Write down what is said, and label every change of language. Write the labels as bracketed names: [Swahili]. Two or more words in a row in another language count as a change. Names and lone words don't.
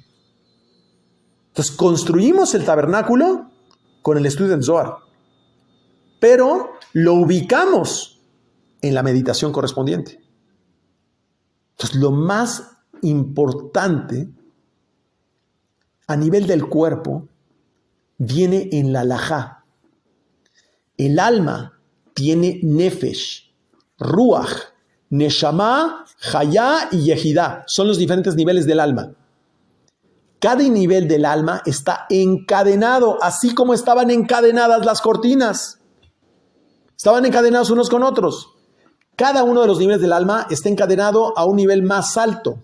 [Spanish] Entonces construimos el tabernáculo con el estudio del Zohar, pero lo ubicamos en la meditación correspondiente. Entonces lo más importante a nivel del cuerpo viene en la halajá. El alma tiene [Hebrew] נפש, רוח, נשמה, חיה [Spanish] y yehidá. Son los diferentes niveles del alma. Cada nivel del alma está encadenado, así como estaban encadenadas las cortinas. Estaban encadenados unos con otros. Cada uno de los niveles del alma está encadenado a un nivel más alto.